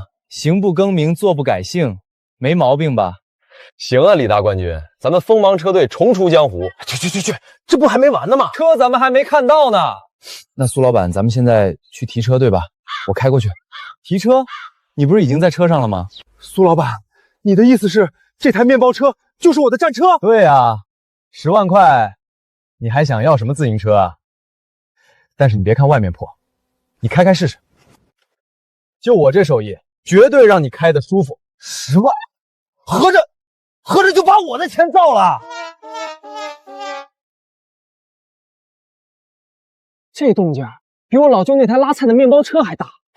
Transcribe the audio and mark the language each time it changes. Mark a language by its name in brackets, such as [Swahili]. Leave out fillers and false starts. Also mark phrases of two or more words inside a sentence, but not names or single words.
[Chinese] 行不更名，坐不改姓，沒毛病吧？行啊，李大冠軍，咱們鋒芒車隊重出江湖。去，這不還沒完呢嗎？車咱們還沒看到呢。那蘇老闆，咱們現在去提車對吧？我開過去。提車？你不是已經在車上了嗎？蘇老闆，你的意思是这台面包车就是我的战车？对啊，10万塊，你还想要什麼自行車啊？但是你別看外面破，你開試試。就我這手藝，絕對讓你開得舒服。10萬，合着就把我的錢造了。這動靜比我老舅那台拉菜的面包車還大。